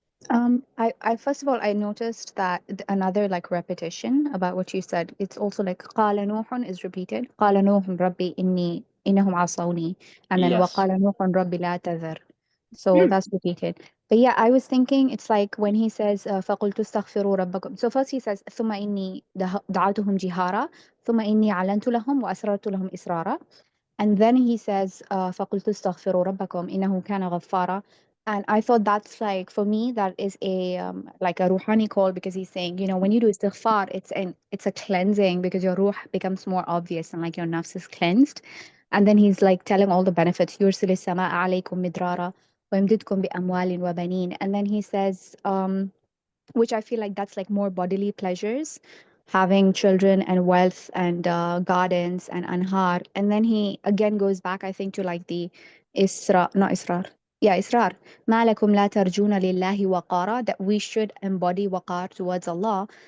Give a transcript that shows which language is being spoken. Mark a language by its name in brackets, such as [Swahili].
[English] I first of all, I noticed that another like repetition about what you said. It's also like [Arabic] قال نوح [English] is repeated. [Arabic] قال نوح ربي إنهم عصوني, [English] and then [Arabic] وقال نوح ربي لا تذر. [English] So that's repeated. But yeah, I was thinking it's like when he says [Arabic] فقلت استغفروا ربكم. [English] So first he says [Arabic] ثم إني دعوتهم جهارا ثم إني أعلنت لهم وأسررت لهم إسرارا. [English] And then he says [Arabic] فقلت استغفروا ربكم إنه كان غفارا. [English] And I thought that's like, for me, that is a like a ruhani call, because he's saying, when you do istighfar, it's a cleansing, because your ruh becomes more obvious and like your nafs is cleansed. And then he's like telling all the benefits. [Arabic] يرسل السماء عليكم مدرارا ويمددكم بأموال وبنين. [English] And then he says, which I feel like that's like more bodily pleasures, having children and wealth and gardens and anhar. And then he again goes back, I think, to like the not israr. Yeah, israr. [Arabic] ما لكم لا ترجون لله وقارا, [English] that we should embody waqar towards Allah.